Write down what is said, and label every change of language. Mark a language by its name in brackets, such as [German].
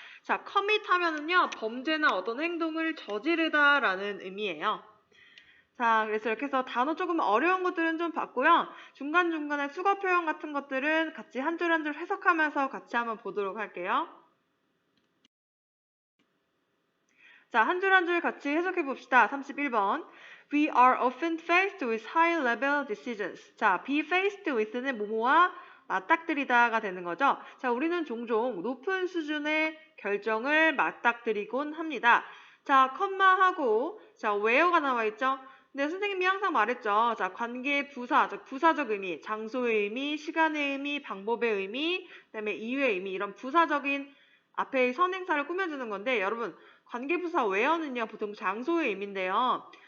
[Korean] 자, commit 하면은요, 범죄나 어떤 행동을 저지르다라는 의미예요. 자, 그래서 이렇게 해서 단어 조금 어려운 것들은 좀 봤고요. 중간중간에 수거 표현 같은 것들은 같이 한 줄 한 줄 해석하면서 같이 한번 보도록 할게요. 자, 한 줄 한 줄 같이 해석해 봅시다. 31번. [English] We are often faced with high-level decisions. [Korean] 자, [English] be faced with [Korean] 는 뭐뭐와 맞닥뜨리다가 되는 거죠. 자, 우리는 종종 높은 수준의 결정을 맞닥뜨리곤 합니다. 자, 컴마하고 자, where가 나와 있죠. 근데 선생님이 항상 말했죠. 자, 관계 부사, 부사적 의미, 장소의 의미, 시간의 의미, 방법의 의미, 그다음에 이유의 의미, 이런 부사적인 앞에 선행사를 꾸며주는 건데 여러분 관계부사 where는요 보통 장소의 의미인데요.